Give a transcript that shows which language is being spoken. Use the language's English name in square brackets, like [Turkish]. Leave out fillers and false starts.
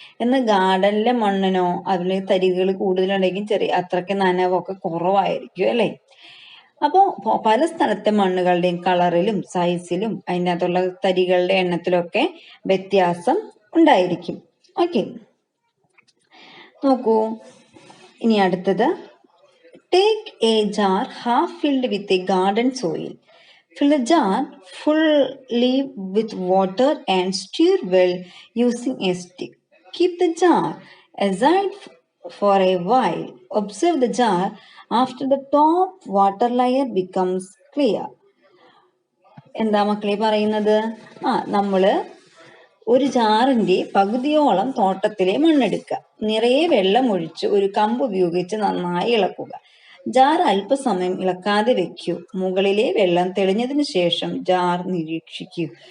[Malayalam] എന്നാൽ ഗാർഡനിലെ മണ്ണിനോ അതിലെ തരികൾ കൂടുതലുണ്ടായിരിക്കും, അത്രയ്ക്ക് നനവൊക്കെ കുറവായിരിക്കും അല്ലെ. അപ്പോ പല സ്ഥലത്തെ മണ്ണുകളുടെയും കളറിലും സൈസിലും അതിനകത്തുള്ള തരികളുടെ എണ്ണത്തിലൊക്കെ വ്യത്യാസം ഉണ്ടായിരിക്കും. ഓക്കെ, നോക്കൂ. ഇനി അടുത്തത്, [English] take a jar half filled with a garden soil. Fill the jar fully with water and stir well using a stick. Keep the jar aside for a while. Observe the jar after the top water layer becomes clear. [Malayalam] എന്താ മക്കളെ പറയുന്നത്? നമ്മള് ഒരു ജാറിന്റെ പകുതിയോളം തോട്ടത്തിലെ മണ്ണെടുക്കുക. നിറയെ വെള്ളം ഒഴിച്ച് ഒരു കമ്പ് ഉപയോഗിച്ച് നന്നായി ഇളക്കുക. ജാർ അല്പസമയം ഇളക്കാതെ വെക്കൂ. മുകളിലെ വെള്ളം തെളിഞ്ഞതിന് ശേഷം ജാർ നിരീക്ഷിക്കൂ.